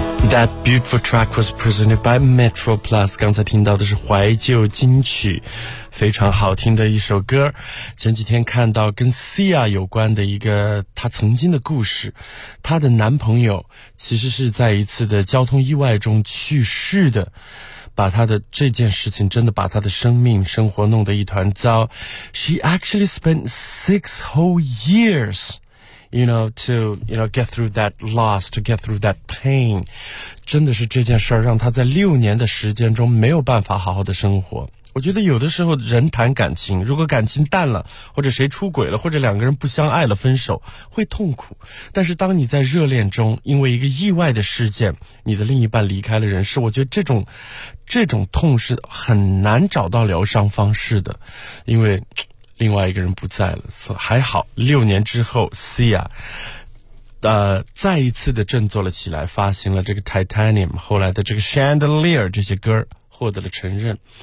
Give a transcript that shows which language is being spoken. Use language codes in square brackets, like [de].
[en] That beautiful track was presented by Metro Plus. [zh] 刚才听到的是怀旧金曲，非常好听的一首歌。前几天看到跟 Sia 有关的一个她曾经的故事，她的男朋友其实是在一次的交通意外中去世的，把她的这件事情真的把她的生命生活弄得一团糟。 [en] She actually spent six whole years,You know, to, you know, get through that loss, to get through that pain. [zh] 真的是这件事儿让他在六年的时间中没有办法好好的生活。我觉得有的时候人谈感情，如果感情淡了，或者谁出轨了，或者两个人不相爱了，分手会痛苦。但是当你在热恋中，因为一个意外的事件，你的另一半离开了人世，我觉得这种痛是很难找到疗伤方式的，因为另外一个人不在了，还好六年之后 Sia 再一次的振作了起来，发行了这个 Titanium, 后来的这个 Chandelier, 这些歌获得了承认。